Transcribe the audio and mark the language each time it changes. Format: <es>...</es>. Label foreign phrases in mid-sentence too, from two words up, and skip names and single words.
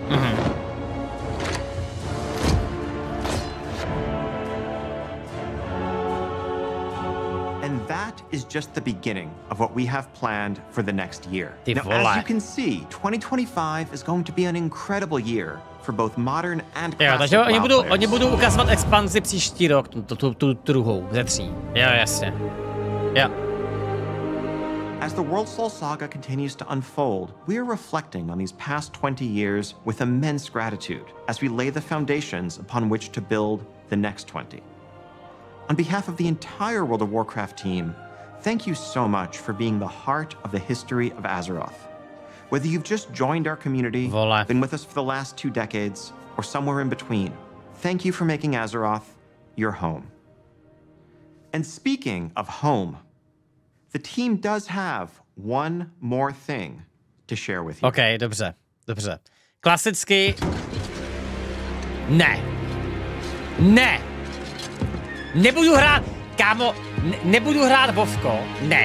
<en>And that is just the beginning of what we have planned for the next year. Now, as you can see, 2025 is going to be an incredible year for both modern and classic WoW players.</en> <cs>Oni budou ukazovat expanzi příští rok, tu druhou ze 3. Jo, jasně.</cs> <en>Yeah. As the World Soul Saga continues to unfold, we are reflecting on these past 20 years with immense gratitude as we lay the foundations upon which to build the next 20. On behalf of the entire World of Warcraft team, thank you so much for being the heart of the history of Azeroth. Whether you've just joined our community, been with us for the last 2 decades, or somewhere in between, thank you for making Azeroth your home. And speaking of home, the team does have one more thing to share with you.</en> <cs>Okay, dobře. Klasicky... Ne. Nebudu hrát, kámo. nebudu hrát WoWko, ne.</cs>